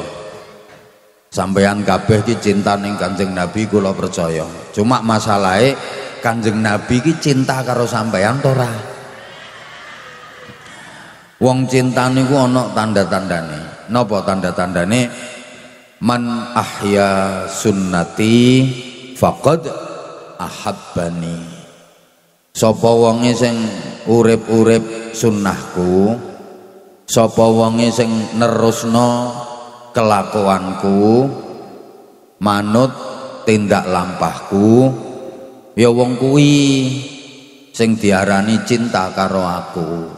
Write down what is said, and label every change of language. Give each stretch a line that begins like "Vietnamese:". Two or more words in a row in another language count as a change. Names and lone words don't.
Javanese: Sampeyan kabeh iki cinta ning Kanjeng Nabi kula percaya. Cuma masalahe Kanjeng Nabi iki cinta karo sampeyan to ora? Wong cinta niku ana tanda-tandane. Napa tanda-tandane?
Arabic: من أحيا سنتي فقد أحبني.
Javanese: Sapa wonge sing urip-urip sunnahku, sapa wonge sing nerusno kelakuanku, manut tindak lampahku, ya wong kuwi sing diarani cinta karo aku.